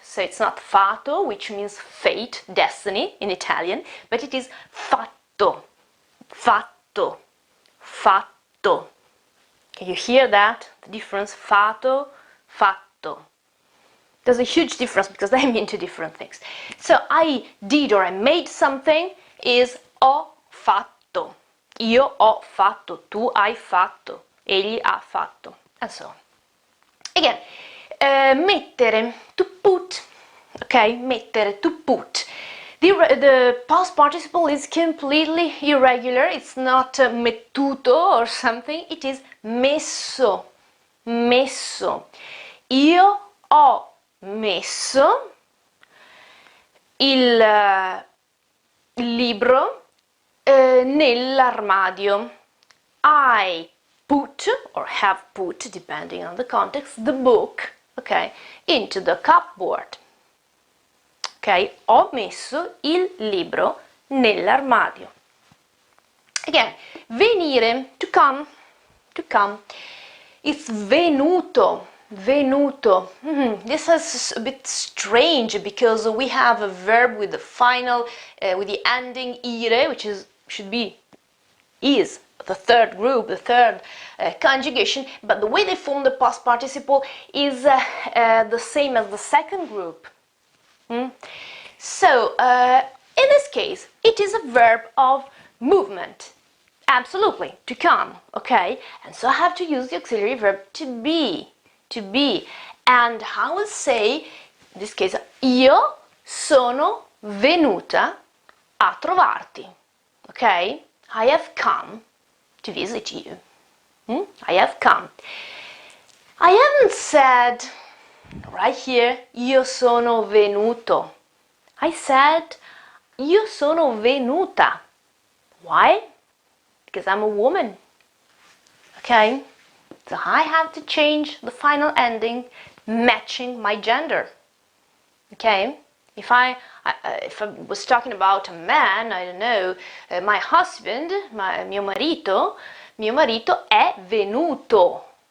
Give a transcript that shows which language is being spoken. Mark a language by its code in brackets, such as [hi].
[en] So it's not fatto, which means fate, destiny in Italian, but it is fatto, fatto, fatto. Can you hear that? The difference? Fatto, fatto. There's a huge difference because they mean two different things. So I did or I made something is [it] ho fatto. Io ho fatto, tu hai fatto, egli ha fatto, [en] and so on. Again, mettere, to put, okay, mettere, to put. The past participle is completely irregular. It's not mettuto or something. It is messo, messo. [it] Io ho messo il libro nell'armadio. [en] I put, or have put, depending on the context, the book, okay, into the cupboard. [it] Ok, ho messo il libro nell'armadio. [en] Again, venire, to come, to come. It's venuto, venuto. This is a bit strange because we have a verb with the final, with the ending ire, which should be is, the third group, the third conjugation, but the way they form the past participle is the same as the second group. So, in this case, it is a verb of movement. Absolutely, to come, okay? And so I have to use the auxiliary verb to be, to be. And I will say, in this case, [it] io sono venuta a trovarti, [en] okay? I have come to visit you. I have come. I haven't said, right here, [it] io sono venuto. [en] I said, [it] io sono venuta. [en] Why? Because I'm a woman. Okay? So I have to change the final ending matching my gender. Okay? If I was talking about a man, I don't know, my husband, [it] mio marito è venuto.